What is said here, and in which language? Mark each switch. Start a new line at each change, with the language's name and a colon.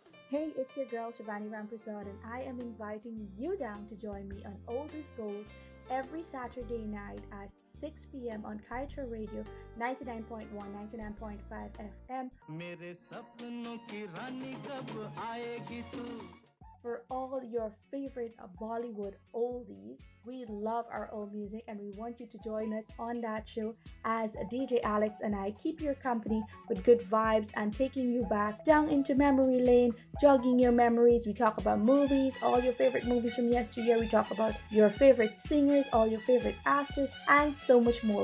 English: Hey, it's your girl Shivani Ramprasad, and I am inviting you down to join me on Old is Gold every Saturday night at 6 p.m. on Kaieteur Radio 99.1, 99.5 FM.
Hindi: मेरे सपनों की रानी कब आएगी तू
English: For all your favorite Bollywood oldies. We love our old music and we want you to join us on that show as DJ Alex and I keep your company with good vibes and taking you back down into memory lane, jogging your memories. We talk about movies, all your favorite movies from yesteryear. We talk about your favorite singers, all your favorite actors, and so much more.